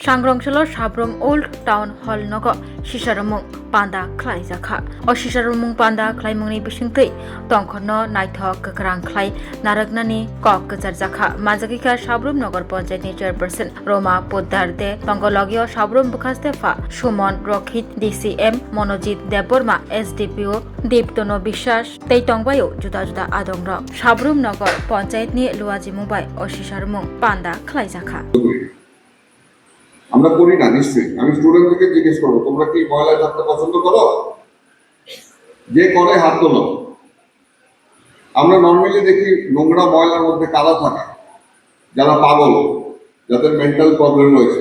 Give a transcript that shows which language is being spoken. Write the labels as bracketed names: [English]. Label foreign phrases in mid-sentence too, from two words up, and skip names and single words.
[Kok Borok] सांग्रंसल साब्रम ओल्ड टाउन हल नग सिसारमुं पान्दा खलाय जाखा अ सिसारमुं पान्दा खलायमुंनि बिसिंथै तंखन नायथक गोख्रां खलाय नारगनानि कक गजार जाखा माजागिका साब्रम नगर पंचायतनि चेयरपर्सन रोमा पोद्दार दे तंगलगियो साब्रम बुखास्तेफा सुमन रखित DCM मनोजित देबबर्मा SDPO दीप्तनो বিশ্বাস तै तंबायो जुदा जुदा आदंग साब्रम नगर पंचायतनि लुवाजी मुबाय अ सिसारमुं पान्दा खलाय जाखा [Bangla] আমরা করি না নিশ্চয়ই। আমি স্টুডেন্টদেরকে জিজ্ঞেস করবো তোমরা কি ময়লায় থাকতে পছন্দ করো? যে করে হাত তোলো। আমরা নর্মালি দেখি নোংরা ময়লার মধ্যে কাদা থাকে, যারা পাগল, যাদের [English] mental problem [Bangla] রয়েছে।